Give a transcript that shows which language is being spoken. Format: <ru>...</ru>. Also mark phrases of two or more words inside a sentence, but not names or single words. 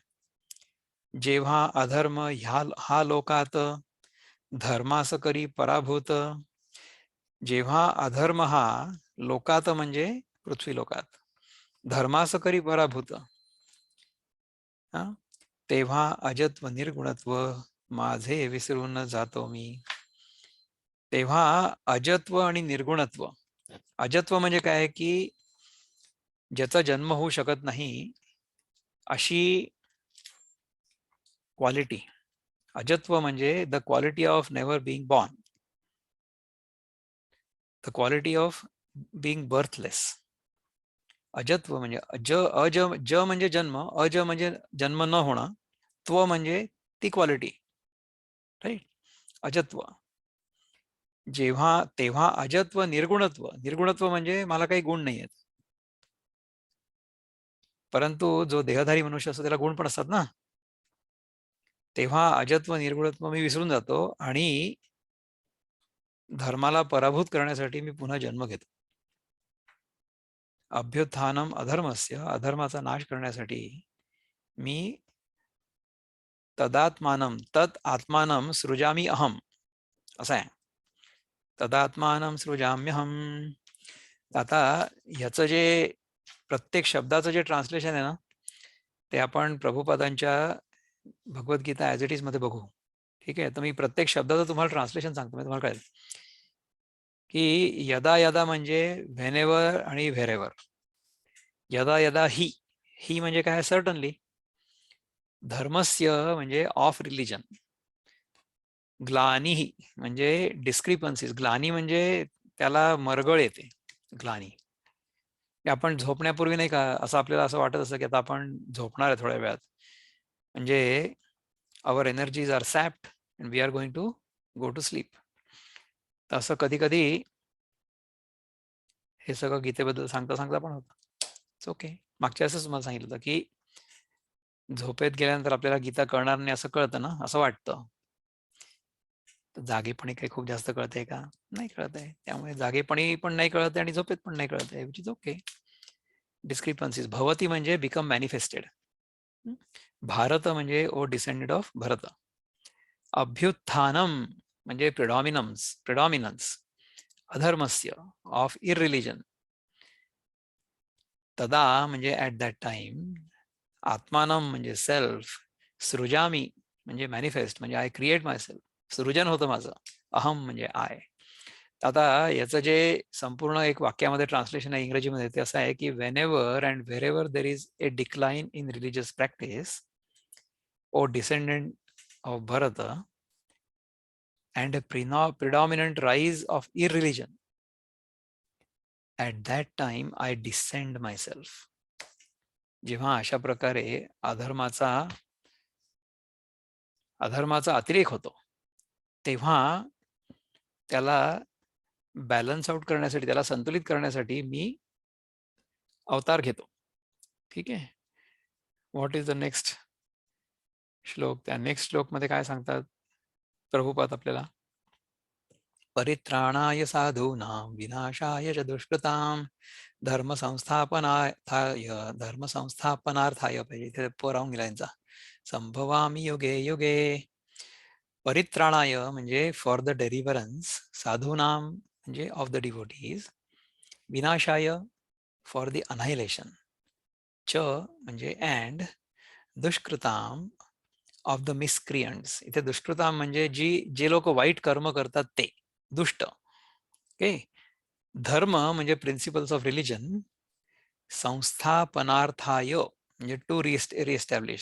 <mr>जेव्हा अधर्म हा लोकात धर्मास करी पराभूत, जेव्हा अधर्म हा लोकात म्हणजे पृथ्वी लोकात धर्मास करी पराभूत, तेव्हा अजत्व निर्गुणत्व माझे विसरून जातो मी. तेव्हा अजत्व आणि निर्गुणत्व, अजत्व म्हणजे काय, की ज्याचा जन्म होऊ शकत नाही अशी क्वालिटी. अजत्व म्हणजे</mr> <en>the quality of never being born, the quality of being birthless.</en> <mr>अजत्व म्हणजे ज म्हणजे जन्म, अज म्हणजे जन्म न होणं, त्व म्हणजे ती क्वालिटी, राईट. अजत्व. जेव्हा तेव्हा अजत्व निर्गुणत्व, निर्गुणत्व म्हणजे मला काही गुण नाही आहेत, परंतु जो देहधारी मनुष्य असतो त्याला गुण पण असतात ना. तेव्हा अजत्व निर्गुणत्व मी विसरून जातो, आणि धर्माला पराभूत करण्यासाठी मी पुन्हा जन्म घेतो.</mr> <sa>अभ्युत्थानम अधर्मस्य,</sa> <mr>अधर्माचा नाश करण्यासाठी मी</mr> <sa>तदात्मानम, तत् आत्मानम सृजामी अहम,</sa> <mr>असं आहे.</mr> <sa>तदात्मानं सृजाम्यहम.</sa> <mr>आता ह्याचं जे प्रत्येक शब्दाचं जे ट्रान्सलेशन आहे ना, ते आपण प्रभुपादांच्या भगवद्गीता ॲज इट इज मध्ये बघू. ठीक आहे, तर मी प्रत्येक शब्दाचं तुम्हाला ट्रान्सलेशन सांगतो, म्हणजे तुम्हाला कळेल की</mr> <sa>यदा यदा</sa> <mr>म्हणजे व्हेनेवर आणि व्हेरेवर.</mr> <sa>यदा यदा ही</sa> <mr>म्हणजे काय, सर्टनली.</mr> <en>धर्मस्य म्हणजे of religion.</en> <mr>ग्लानी म्हणजे डिस्क्रिपन्सीज. ग्लानी म्हणजे त्याला मरगळ येते. ग्लानी आपण झोपण्यापूर्वी नाही का, असं आपल्याला असं वाटत असतं की आता आपण झोपणार आहे थोड्या वेळात, म्हणजे</mr> <en>our energies are sapped and we are going to go to sleep.</en> <mr>असं कधी कधी हे सगळं गीतेबद्दल सांगता सांगता पण होतं.</mr> <en>it's okay.</en> <mr>मागच्या असंच मला सांगितलं होतं की झोपेत गेल्यानंतर आपल्याला गीता कळणार नाही असं कळतं ना, असं वाटतं. तर जागेपणी काही खूप जास्त कळतंय का? नाही कळत आहे. त्यामुळे जागेपणी पण नाही कळत आहे आणि झोपेत पण नाही कळत आहे,</mr> <en>which is okay.</en> <mr>डिस्क्रिपन्सीज.</mr> <en>भवती म्हणजे become manifested. भारत म्हणजे O descended of Bharat. अभ्युत्थानम म्हणजे प्रिडॉमिनन्स अधर्मस्य of irreligion. तदा म्हणजे at that time.</en> <mr>आत्मानम म्हणजे सेल्फ.</mr> <en>सृजामी म्हणजे मॅनिफेस्ट म्हणजे I create myself.</en> <mr>सृजन होतं माझं. अहम म्हणजे आय. आता याचं जे संपूर्ण एक वाक्यामध्ये ट्रान्सलेशन आहे इंग्रजीमध्ये ते असं आहे की</mr> <en>when ever and where ever there is a decline in religious practice O descendant of Bharat and a predominant rise of irreligion, at that time I descend myself.</en> <mr>जेव्हा अशा प्रकारे अधर्माचा अतिरेक होतो तेव्हा त्याला बॅलन्स आउट करण्यासाठी, त्याला संतुलित करण्यासाठी मी अवतार घेतो. ठीक आहे.</mr> <en>What is the next shlok?</en> <mr>त्या नेक्स्ट श्लोक मध्ये काय सांगतात प्रभुपाद आपल्याला?</mr> <sa>परित्राणाय साधूनां विनाशाय च दुष्कृतां धर्मसंस्थापनाय</sa> <mr>पाहिजे, इथे राहून गेला यांचा.</mr> <sa>संभवामी युगे युगे.</sa> <en>परित्राणाय म्हणजे for the deliverance, साधूनां म्हणजे of the devotees, विनाशाय for the annihilation, च म्हणजे अँड, दुष्कृताम of the miscreants.</en> <mr>इथे दुष्कृताम म्हणजे जे लोक वाईट कर्म करतात ते दुष्ट. ओके.</mr> <en>धर्म म्हणजे principles of religion. संस्थापनार्थाय म्हणजे to reestablish.</en>